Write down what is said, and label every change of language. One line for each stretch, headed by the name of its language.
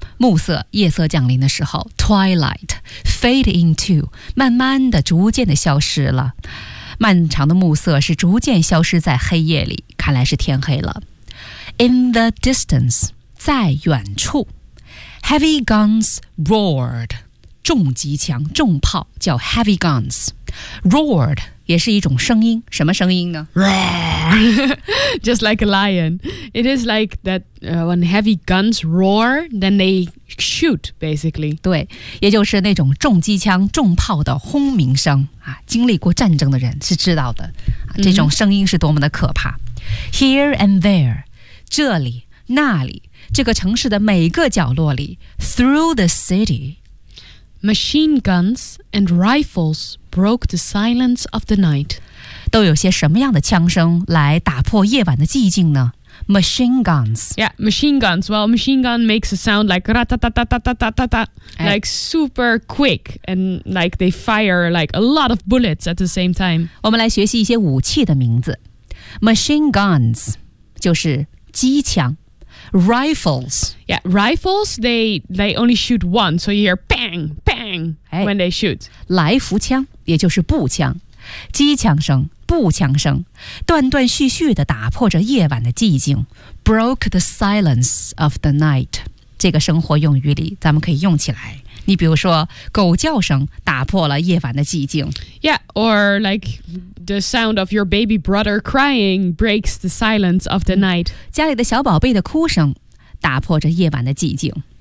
Chinese: 暮色夜色降临的时候
English: twilight fade into
Chinese: 慢慢的逐渐的消失了漫长的暮色是逐渐消失在黑夜里看来是天黑了
English: in the distance
Chinese: 在远处
English: heavy guns roared
Chinese: 重机枪重炮叫 heavy guns roared 也是一种声音什么声音呢
English: roar just like a lion it is like thatwhen heavy guns roar, then they shoot, basically.
Chinese: 对，也就是那种重机枪、重炮的轰鸣声啊！经历过战争的人是知道的，这种声音是多么的可怕。
English: Here and there,
Chinese: 这里、那里，这个城市的每个角落里 ，
English: through the city, machine guns and rifles broke the silence of the night.
Chinese: 都有些什么样的枪声来打破夜晚的寂静呢？
English: machine guns. Yeah, machine guns. Well, machine gun makes a sound like ra-ta-ta-ta-ta-ta-ta-ta, like super quick, and like they fire like a lot of bullets at the same time.
Chinese: 我们来学习一些武器的名字。
English: Machine guns
Chinese: 就是机枪。
English: Rifles. Yeah, rifles, they only shoot once, so you hear bang, bang when they shoot.
Chinese: 来福枪也就是步枪。机枪声步枪声断断续续地打破着夜晚的寂静
English: broke the silence of the night
Chinese: 这个生活用语里咱们可以用起来你比如说狗叫声打破了夜晚的寂静
English: Yeah, or like the sound of your baby brother crying breaks the silence of the night
Chinese: 家里的小宝贝的哭声打破着夜晚的寂静